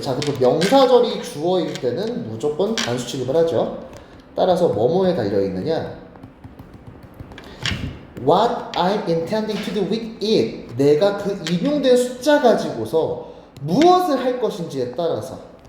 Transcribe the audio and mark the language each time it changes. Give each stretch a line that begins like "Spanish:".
Korean: 자, 그리고 명사절이 주어일 때는 무조건 단수 취급을 하죠. 따라서 뭐뭐에 달려있느냐.
English: What I'm intending to do with it.
Korean: 내가 그 인용된 숫자 가지고서 무엇을 할 것인지에 따라서.